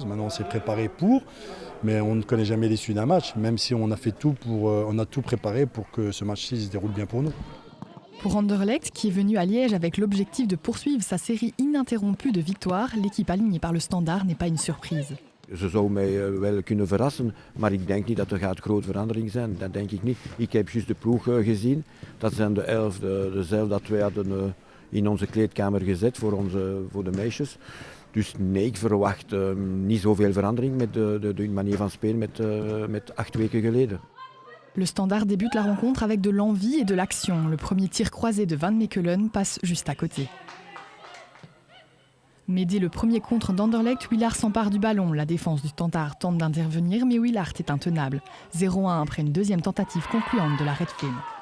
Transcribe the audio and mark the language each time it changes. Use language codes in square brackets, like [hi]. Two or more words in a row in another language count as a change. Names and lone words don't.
[fr] Maintenant, on s'est préparé pour, mais on ne connaît jamais l'issue d'un match, même si on a fait tout on a tout préparé pour que ce match-ci se déroule bien pour nous. Pour Anderlecht, qui est venu à Liège avec l'objectif de poursuivre sa série ininterrompue de victoires, l'équipe alignée par le Standard n'est pas une surprise. [nl] Ze zou mij wel kunnen verrassen, maar ik denk niet dat er gaat grote verandering zijn. Dat denk ik niet. Ik heb juist de ploeg gezien. Dat zijn de 11, dezelfde dat wij hadden in onze kleedkamer gezet voor de meisjes. Dus nee, ik verwacht niet zoveel verandering met de manier van spelen met 8 weken geleden. [fr] Le Standard débute la rencontre avec de l'envie et de l'action. Le premier tir croisé de Van Mechelen passe juste à côté. Mais dès le premier contre d'Anderlecht, Willaert s'empare du ballon. La défense du Standard tente d'intervenir, mais Willaert est intenable. 0-1 après une deuxième tentative concluante de la Red Flame.